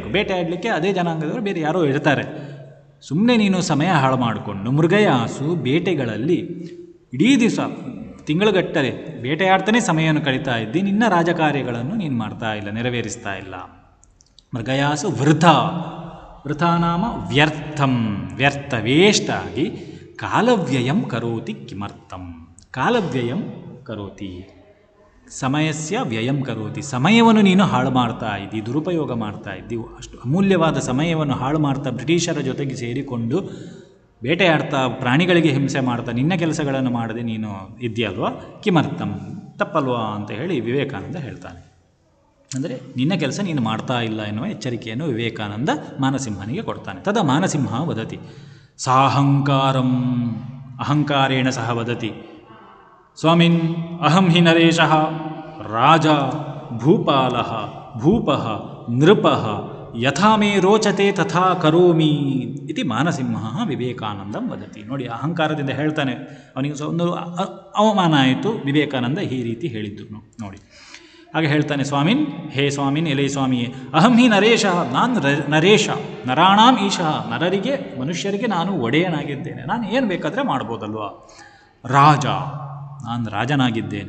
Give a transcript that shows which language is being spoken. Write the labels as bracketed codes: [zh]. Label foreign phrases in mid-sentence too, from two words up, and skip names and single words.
[kn] ಬೇಟೆ ಆಡಲಿಕ್ಕೆ ಅದೇ ಜನಾಂಗದವರು ಬೇರೆ ಯಾರೋ ಇರ್ತಾರೆ. ಸುಮ್ಮನೆ ನೀನು ಸಮಯ ಹಾಳು ಮಾಡಿಕೊಂಡು ಮೃಗಯಾಸು, ಬೇಟೆಗಳಲ್ಲಿ ಇಡೀ ದಿವಸ ತಿಂಗಳುಗಟ್ಟಲೆ ಬೇಟೆಯಾಡ್ತಾನೆ ಸಮಯವನ್ನು ಕಳೀತಾ ಇದ್ದಿ, ನಿನ್ನ ರಾಜಕಾರ್ಯಗಳನ್ನು ನೀನು ಮಾಡ್ತಾ ಇಲ್ಲ, ನೆರವೇರಿಸ್ತಾ ಇಲ್ಲ. [sa] ಮೃಗಯಾಸು ವೃಥ, ವೃಥ ನಾಮ ವ್ಯರ್ಥಂ, ವ್ಯರ್ಥ, [kn] ವೇಸ್ಟ್ ಆಗಿ, [sa] ಕಾಲವ್ಯಯಂ ಕರೋತಿ. ಕಿಮರ್ಥಂ? ಕಾಲವ್ಯಯಂ ಕರೋತಿ, ಸಮಯಸ್ಯ ವ್ಯಯಂ ಕರೋತಿ, [kn] ಸಮಯವನ್ನು ನೀನು ಹಾಳು ಮಾಡ್ತಾ ಇದ್ದಿ, ದುರುಪಯೋಗ ಮಾಡ್ತಾ ಇದ್ದೀವಿ. ಅಷ್ಟು ಅಮೂಲ್ಯವಾದ ಸಮಯವನ್ನು ಹಾಳು ಮಾಡ್ತಾ ಬ್ರಿಟಿಷರ ಜೊತೆಗೆ ಸೇರಿಕೊಂಡು ಬೇಟೆಯಾಡ್ತಾ, ಪ್ರಾಣಿಗಳಿಗೆ ಹಿಂಸೆ ಮಾಡ್ತಾ, ನಿನ್ನ ಕೆಲಸಗಳನ್ನು ಮಾಡದೆ ನೀನು ಇದ್ದೀಯಲ್ವ. ಕಿಮರ್ಥಂ? ತಪ್ಪಲ್ವಾ ಅಂತ ಹೇಳಿ ವಿವೇಕಾನಂದ ಹೇಳ್ತಾನೆ. ಅಂದರೆ ನಿನ್ನ ಕೆಲಸ ನೀನು ಮಾಡ್ತಾ ಇಲ್ಲ ಎನ್ನುವ ಎಚ್ಚರಿಕೆಯನ್ನು ವಿವೇಕಾನಂದ ಮಾನಸಿಂಹನಿಗೆ ಕೊಡ್ತಾನೆ. [sa] ತದ ಮಾನಸಿಂಹ ವದತಿ ಸಾಹಂಕಾರಂ ಅಹಂಕಾರೇಣ ಸಹ ವದತಿ ಸ್ವಾಮಿನ್ ಅಹಂ ಹಿ ನರೇಶಃ ರಾಜ ಭೂಪಾಲಃ ಭೂಪಃ ನೃಪಃ ಯಥಾ ಮೇ ರೋಚತೆ ತಥಾ ಕರೋಮಿ ಇತಿ ಮಾನಸಿಂಹ ವಿವೇಕಾನಂದಂ ವದತಿ. [kn] ನೋಡಿ, ಅಹಂಕಾರದಿಂದ ಹೇಳ್ತಾನೆ. ಅವನಿಗೆ ಒಂದು ಅವಮಾನ ಆಯಿತು. ವಿವೇಕಾನಂದ ಈ ರೀತಿ ಹೇಳಿದ್ರು ನೋಡಿ. ಹಾಗೆ ಹೇಳ್ತಾನೆ, [sa] ಸ್ವಾಮಿನ್, ಹೇ ಸ್ವಾಮಿನ್, [kn] ಎಲೆ ಸ್ವಾಮಿಯೇ, [sa] ಅಹಂ ಹಿ ನರೇಶ, [kn] ನಾನು ನರೇಶ, [sa] ನರಾಣಾಂ ಈಶಃ, [kn] ನರರಿಗೆ ಮನುಷ್ಯರಿಗೆ ನಾನು ಒಡೆಯನಾಗಿದ್ದೇನೆ. ನಾನು ಏನು ಬೇಕಾದರೆ ಮಾಡ್ಬೋದಲ್ವ. ರಾಜ, ನಾನು ರಾಜನಾಗಿದ್ದೇನೆ.